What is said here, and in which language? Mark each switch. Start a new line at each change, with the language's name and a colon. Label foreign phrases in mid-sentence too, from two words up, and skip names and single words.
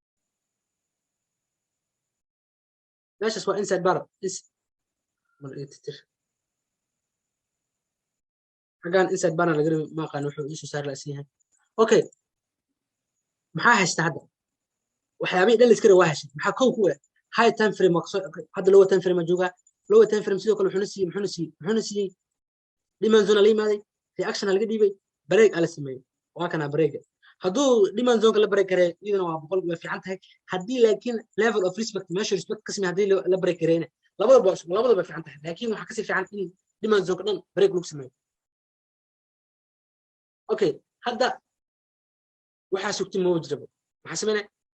Somali: meeshas waa
English: inside bar
Somali: حاجان
English: inside bar
Somali: laga reebo ma qaan wuxuu isu saar la siihay okay maxaa haysta hadda waxyaabay dhan iskara waa heshay maxaa kow ku ah
English: high time frame
Somali: hadda
English: low time frame
Somali: jooga
English: low time frame
Somali: sidoo kale wuxuu siiyay
English: demand zone
Somali: la yimaaday reaction laga dhiibay break ala sameeyay waa kana break hadduu
English: demand zone
Somali: la break kare iyadana waa boqol way fiican tahay haddii laakiin
English: level of respect measure respect
Somali: kasmi haddii la break kareena labadaba fiican tahay laakiin waxa ka sii fiican in
English: demand zone
Somali: dhan break lagu sameeyo okay hadda waxa sugtay ma wajrabo waxa sameynaa